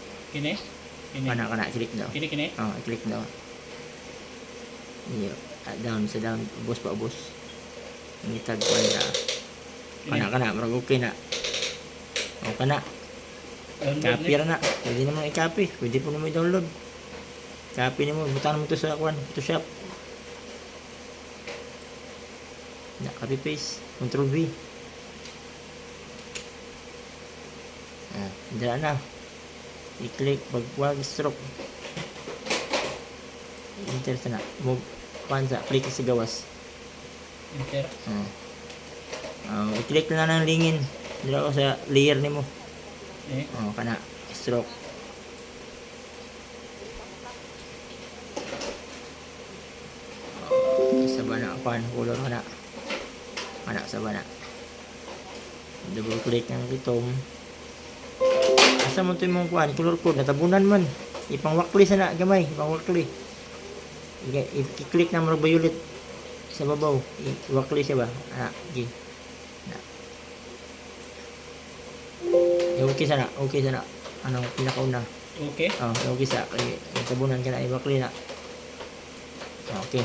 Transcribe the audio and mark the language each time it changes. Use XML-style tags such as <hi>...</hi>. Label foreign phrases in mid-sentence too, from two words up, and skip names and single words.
<ceb>Kini. Kana click daw. Kini. Oh, click daw. Iyo, down sa down, ubos pa ubos. Ngitag kuan na. Kana, marag okay na. O kana. Copy ra na. Pwede naman i-copy. Pwede po naman i-download. Copy nimo, butang mo to sa kuan, Photoshop. Na</ceb> <en>copy paste, Control V.</en> <ceb>Dira na. I-click wag stroke. Enter sa na. Move kuan sa click sa gawas. Enter. I-click na ng lingin. Dira ko sa layer nimo. Kana stroke. Sa bana kuan color kana. Kana sa bana.</ceb> <en>Double click</en> <ceb>ng itom. Asa mo to imong kuan</ceb> <en>color code</en> <ceb>natabunan man. Ipangwakli sana gamay, ipangwakli. I-click na mo violet sa babaw. I-wakli siya ba? Okay. Okay sana. Anong pinakauna? Okay. Okay sa. Tabunan ka na. I-wakli na. Okay.</ceb>